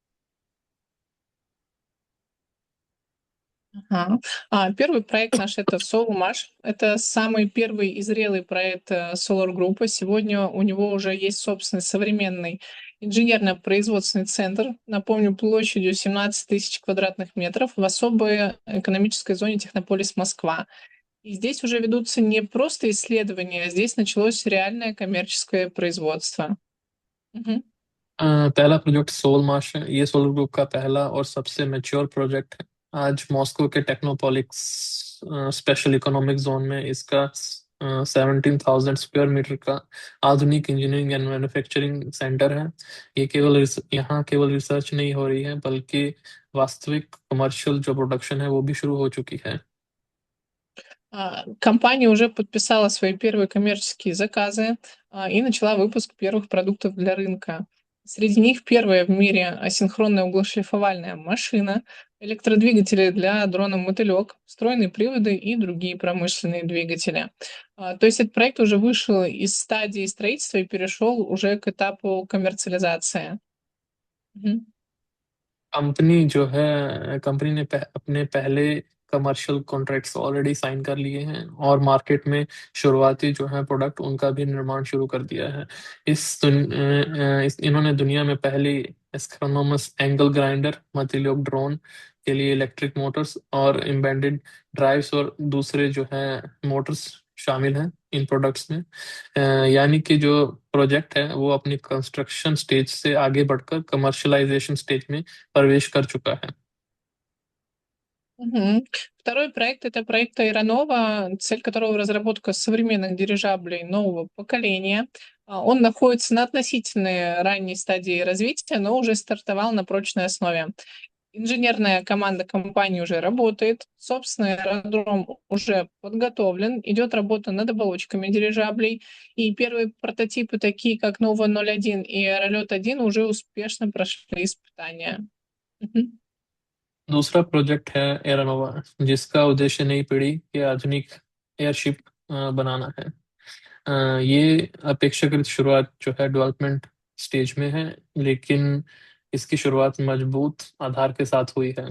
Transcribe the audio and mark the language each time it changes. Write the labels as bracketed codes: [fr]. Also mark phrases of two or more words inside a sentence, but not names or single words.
[ru] Ага. Первый проект наш это Soulmash. Это самый первый и зрелый проект Solar Group. Сегодня у него уже есть собственный современный инженерно-производственный центр, напомню, площадью 17 тысяч квадратных метров в особой экономической зоне Технополис Москва. И здесь уже ведутся не просто исследования, а здесь началось реальное коммерческое производство. Мгम। [hi] पहला प्रोजेक्ट सोल मार्श है। ये सोलर ग्रुप का पहला और सबसे मैच्योर प्रोजेक्ट है। आज मॉस्को के टेक्नोपॉलिक्स [en] special economic zone [hi] में इसका 17,000 [en] square meter [hi] का आधुनिक [en] engineering and manufacturing center [hi] है। यहाँ केवल रिसर्च नहीं हो रही है, बल्कि वास्तविक कमर्शियल जो प्रोडक्शन है वो भी शुरू हो चुकी है। [ru] Компания уже подписала свои первые коммерческие заказы и начала выпуск первых продуктов для рынка. Среди них первая в мире асинхронная углошлифовальная машина, электродвигатели для дрона «Мотылек», встроенные приводы и другие промышленные двигатели. То есть этот проект уже вышел из стадии строительства и перешел уже к этапу коммерциализации. Мгм. [hi] कंपनी ने अपने पहले [en] commercial contracts already sign [hi] कर लिए हैं और मार्केट में शुरुआती जो है प्रोडक्ट उनका भी निर्माण शुरू कर दिया है। इन्होंने दुनिया में पहली [en] astronomous angle grinder, [hi] मतिलोक ड्रोन के लिए [en] electric motors [hi] और [en] embedded drives [hi] और दूसरे जो है मोटर्स शामिल हैं इन प्रोडक्ट्स में। यानी कि जो प्रोजेक्ट है वो अपनी [en] construction stage [hi] से आगे बढ़कर [en] commercialization stage [hi] में प्रवेश कर चुका है। Мгм. [ru] Второй проект — это проект Аэронова, цель которого — разработка современных дирижаблей нового поколения. Он находится на относительно ранней стадии развития, но уже стартовал на прочной основе. Инженерная команда компании уже работает, собственный аэродром уже подготовлен, идет работа над оболочками дирижаблей, и первые прототипы, такие как Нова-01 и Аэролет-1, уже успешно прошли испытания. Мгм. [hi] दूसरा प्रोजेक्ट है एरानोवा, जिसका उद्देश्य नई पीढ़ी के आधुनिक एयरशिप बनाना है। ये अपेक्षाकृत शुरुआत जो है [en] development stage [hi] में है, लेकिन इसकी शुरुआत मजबूत आधार के साथ हुई है।